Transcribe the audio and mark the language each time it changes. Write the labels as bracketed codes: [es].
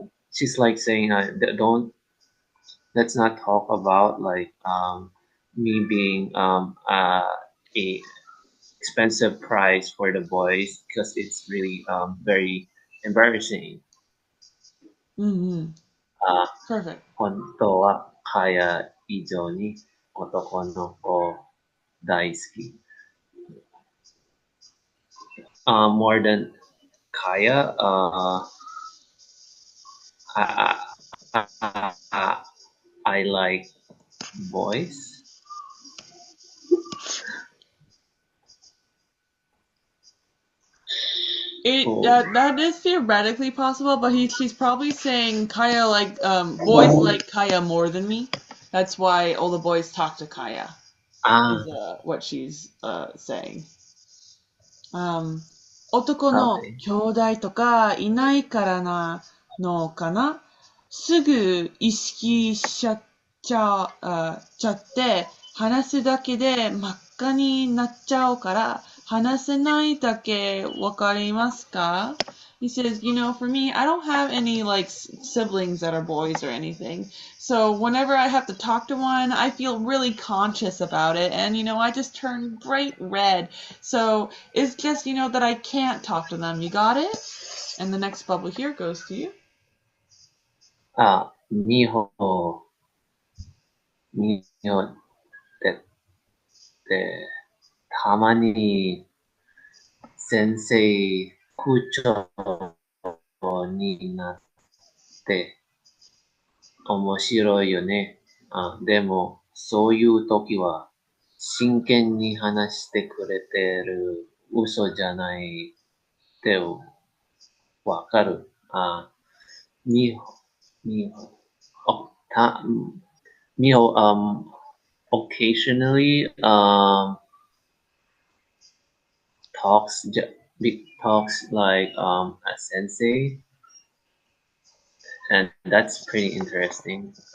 [en] she's like saying, let's not talk about like, me being, a expensive price for the boys because it's really, very embarrassing. Mm-hmm. Perfect. [ja] 本当は彼以上に男の子大好き。 [en] More than Kaya, I like boys. That is theoretically possible, but she's probably saying Kaya like boys like Kaya more than me. That's why all the boys talk to Kaya. Is what she's saying. [ja] 男の兄弟とかいないからなのかな。すぐ意識しちゃって話すだけで真っ赤になっちゃうから話せないだけわかりますか？ [en] He says, you know, for me, I don't have any like siblings that are boys or anything. So whenever I have to talk to one, I feel really conscious about it. And, you know, I just turn bright red. So it's just, you know, that I can't talk to them. You got it? And the next bubble here goes to you. [ja] みほってたまに先生口調になって面白いよね。でもそういう時は真剣に話してくれてる嘘じゃないってわかる。 [en] みほ、おた、みほ、occasionally talks like a sensei, and that's pretty interesting.